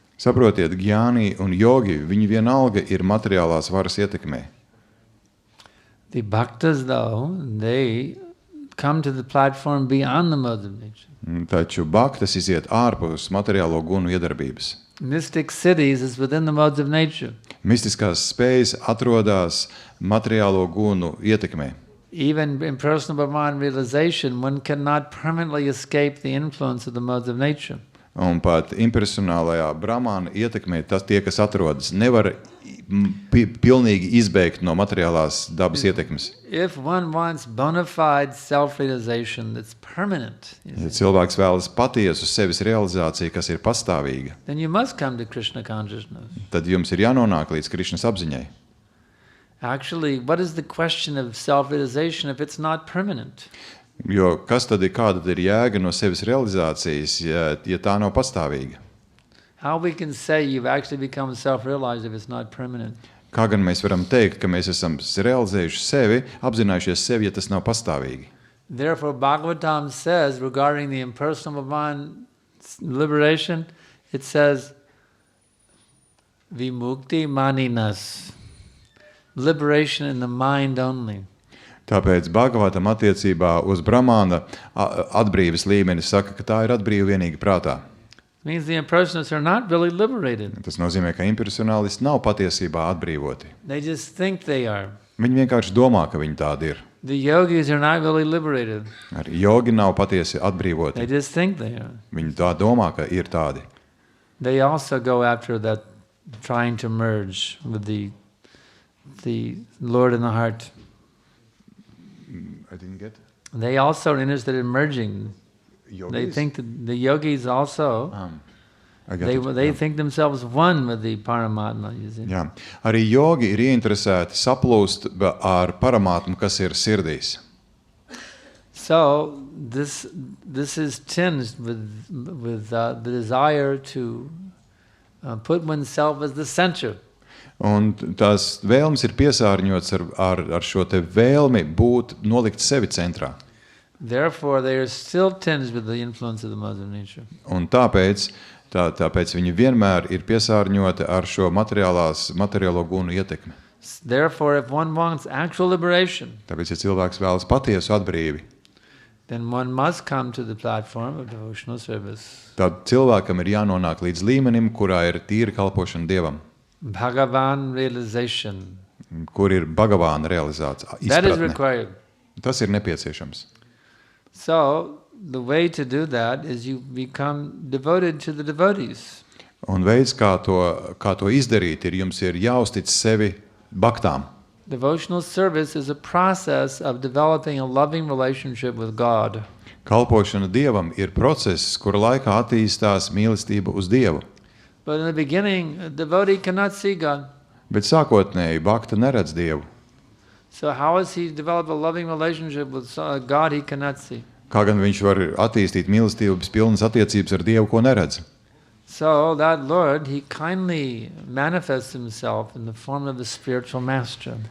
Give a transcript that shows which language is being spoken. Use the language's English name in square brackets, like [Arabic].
[Latvian] Saprotiet, Jnāni un jogi, viņi vienalga ir materiālās varas ietekmē. [English] The bhaktas, though, they come to the platform beyond the modes of nature. [Latvian] Taču bhaktas iziet ārpus materiālo gunu iedarbības. [English] Mystic siddhis is within the modes of nature. [Latvian] Mistiskās spējas atrodas materiālo gunu ietekmē. [English] Even in personal Brahman realization, one cannot permanently escape the influence of the modes of nature. [Latvian] Un pat impersonālajā brahmāna ietekmē tie, kas atrodas, nevar pilnīgi izbēgt no materiālās dabas ietekmes. [English] If one wants bona fide self-realization that's permanent, [Latvian] ja cilvēks vēlas patiesu sevis realizāciju, kas ir pastāvīga, [English] then you must come to Krishna consciousness. [Latvian] Tad jums ir jānonāk līdz Krišnas apziņai. [English] Actually, what is the question of self-realization if it's not permanent? [Latvian] Jo kāda ir jēga no sevis realizācijas, ja tā nav pastāvīga? [English] How we can say you've actually become self-realized if it's not permanent? [Latvian] Kā gan mēs varam teikt, ka mēs esam realizējuši sevi, apzinājušies sevi, ja tas nav pastāvīgi? [English] Therefore, Bhagavatam says, regarding the impersonal Brahman liberation, it says, [Sanskrit] vimukti maninas, [English] liberation in the mind only. [Latvian] Tāpēc Bhagavatam attiecībā uz brahmāna atbrīves līmeni saka, ka tā ir atbrīva vienīgi prātā. [English] It means the impersonalists are not really liberated. [Latvian] Tas nozīmē, ka impersonalisti nav patiesībā atbrīvoti. [English] They just think they are. [Latvian] Viņi vienkārši domā, ka viņi tādi ir. [English] The yogis are not really liberated. [Latvian] Arī jogi nav patiesi atbrīvoti. [English] They just think they are. [Latvian] Viņi tā domā, ka ir tādi. [English] They also go after that, trying to merge with the Lord in the heart. I didn't get. They also are interested in merging. Yogis? They think that the yogis also, they think themselves one with the Paramatma. You see? [Latvian] Jā. Arī jogi ir ieinteresēti saplūst ar Paramatmu, kas ir sirdīs. [English] So this is tinged with the desire to put oneself as the center. [Latvian] Un tās vēlmes ir piesārņots ar šo te vēlmi būt nolikt sevi centrā. [English] Therefore, they are still tinged with the influence of the modes of nature. [Latvian] Un tāpēc viņi vienmēr ir piesārņoti ar šo materiālo gunu ietekmi. [English] Therefore, if one wants actual liberation, [Latvian] Tāpēc, ja cilvēks vēlas patiesu atbrīvi, [English] then one must come to the platform of devotional service. [Latvian] tad cilvēkam ir jānonāk līdz līmenim, kurā ir tīra kalpošana Dievam, [English] Bhagavan realization. [Latvian] kur ir Bhagavāna realizācija, [English] That is [Latvian] izpratne. [English] required. [Latvian] Tas ir nepieciešams. [English] So, the way to do that is you become devoted to the devotees. [Latvian] Un veids, kā to izdarīt, jums ir jāuztic sevi baktām. [English] Devotional service is a process of developing a loving relationship with God. [Latvian] Kalpošana Dievam ir process, kura laikā attīstās mīlestība uz Dievu. [English] But in the beginning, a devotee cannot see God. [Latvian] Bet sākotnēji bakta neredz Dievu. [English] So how does he develop a loving relationship with God he cannot see? [Latvian] Kā gan viņš var attīstīt mīlestības pilnas attiecības ar Dievu, ko neredz? [English] So that Lord, he kindly manifests himself in the form of the spiritual master.